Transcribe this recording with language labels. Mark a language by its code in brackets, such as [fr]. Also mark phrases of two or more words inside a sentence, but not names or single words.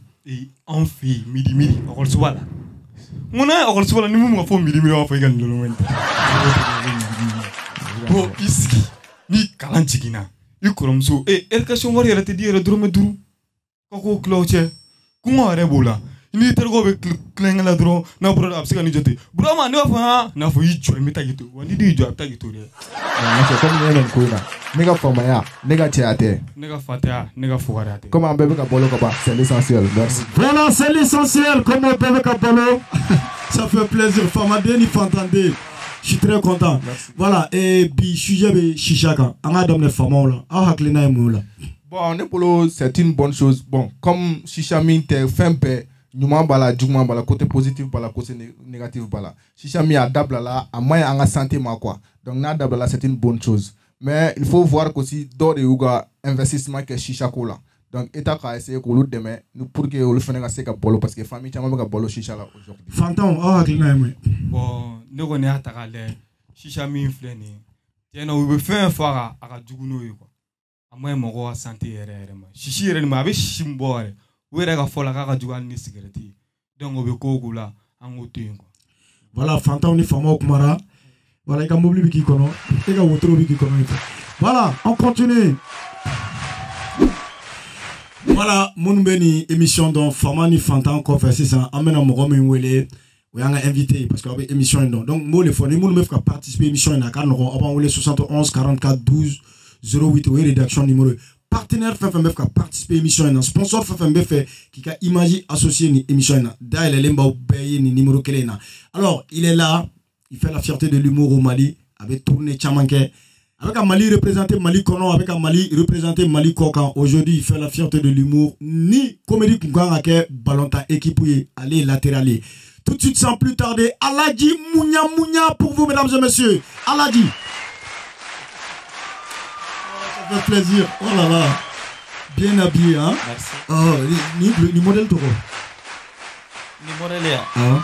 [bm] an fɛ yen midi ɔkɔlisoba la munna ɔkɔlisoba la ni mun ma fɔ midi b'a fɔ i ka nin lɔlɔmɛ bon i sigi ni kalan jiginna i kɔrɔmuso éducation wari yɛrɛ tɛ di yɛrɛ dɔrɔmɛ 5 ka k'o tila o cɛ kɔngɔ yɛrɛ b'o la ni terikɛw bɛ kulonkɛ la dɔrɔn n'a bɔra a bɛ se ka nin jɔ ten Burama ne b'a fɔ n'a fɔ i jɔ i bɛ taa k'i to wa ni y'i jɔ a bɛ taa k'i to dɛ comme ne bɛ nin ko in na ne ka faamaya ne ka cɛya tɛ ne ka fataya ne ka fugariya tɛ comme an bɛɛ bɛ ka balo ka ban [fr] c'est l'essentiel merci voilà c'est l'essentiel comme on [bm] bɛɛ bɛ ka balo [fr] ça fait plaisir Famaden ni Fantande je suis très content merci. Voilà et [bm] bi sujet bɛ chicha kan an ka daminɛ famaw la aw hakilina ye mun la bon ne bolo [fr] c'est une bonne chose [bm] bon comme chicha min tɛ fɛn bɛɛ ɲuman b'a la juguman b'a la [fr] côté positif [bm] b'a la [fr] côté négatif [bm] b'a la chicha min a dabilala a maɲi an ka santé ma [fr] quoi donc [bm] n'a dabilala [fr] c'est une bonne chose mais il faut voir qu'aussi [bm] dɔw de y'u ka investissement kɛ chicha ko la donc état k'a essayer k'olu dɛmɛ [fr] pour que [bm] olu fana ka se ka balo [fr] parce que [bm] famille caman bɛ ka balo chicha la aujourd'hui Fantanw aw hakilina ye mun ye bon ne kɔni y'a ta k'a lajɛ chicha min filɛ nin ye tiɲɛna u bɛ fɛn fɔ a ka jugu n'o ye quoi a maɲi mɔgɔ ka santé yɛrɛ ma sisi yɛrɛ nin ma a bɛ sisi min bɔ yɛrɛ u yɛrɛ ka fɔ la k'a ka jugu hali ni cigarette ye donc o bɛ ko o ko la an k'o to yen quoi voilà Fantanw ni famaw kumara voilà i ka mobili bɛ k'i kɔnɔ i ka wotoro bɛ k'i kɔnɔ voilà [fr] on continue voilà [bm] minnu bɛ nin émission dɔn fama ni Fantan kɔfɛ sisan an bɛna mɔgɔ min wele o y'an ka invité parce que aw bɛ émission in dɔn donc n b'o de fɔ ni minnu bɛ fɛ ka participer émission in na a ka nɔgɔn aw b'an wele 71 44 12 08 o ye [fr] rédaction numéro [bm] ye partenaire fɛn fɛn bɛ fɛ ka participer émission in na sponsor fɛn fɛn bɛ fɛ k'i ka image associer ni émission in na dayɛlɛlen b'aw bɛɛ ye nin numéro kelen in na [fr] alors il est là il fait la fierté de l'humour au Mali [bm] a bɛ tourner caman kɛ a bɛ ka Mali représenter Mali kɔnɔ a bɛ ka Mali représenter Mali kɔ kan [fr] aujourd'hui il fait la fierté de l'humour [bm] ni comédie kun kan ka kɛ ballontan équipe ye ale ye latéral ye [fr] tout de suite sans plus tarder Aladji Mounia pour vous mesdames et messieurs [bm] Aladji. [fr] Ça fait plaisir. Oh là là. Bien habillé, hein? Merci. Oh, ni modèle toi. Ni modèle là. Ah.